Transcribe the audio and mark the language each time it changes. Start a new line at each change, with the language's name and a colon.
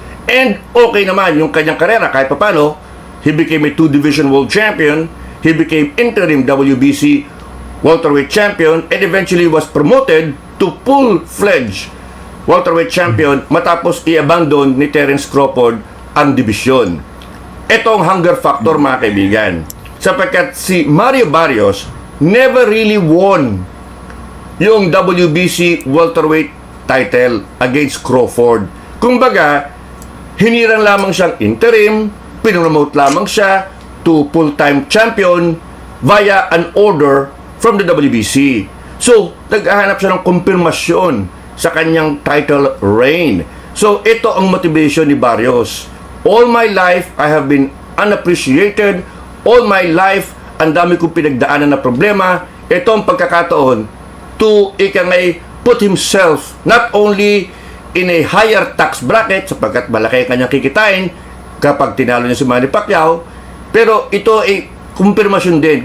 Filipino: And okay naman yung kanyang karera kahit papano. He became a 2-division world champion.
English: He became interim WBC welterweight champion and eventually was promoted to full-fledged welterweight champion matapos i-abandon ni Terence Crawford ang dibisyon.
Filipino: Ito ang hunger factor, mga kaibigan.
English: Sapagkat si Mario Barrios never really won yung WBC welterweight title against Crawford.
Filipino: Kumbaga, hinirang lamang siyang interim, pinopromote lamang siya to full-time champion via an order from the WBC. So, naghahanap siya ng kumpirmasyon sa kanyang title reign. So, ito ang motivation ni Barrios.
English: All my life, I have been unappreciated.
Filipino: All my life, ang dami kong pinagdaanan na problema. Ito ang pagkakataon to, put himself not only in a higher tax bracket, sapagkat malaki ang kanyang kikitain kapag tinalo niya si Manny Pacquiao, pero ito ay kumpirmasyon din.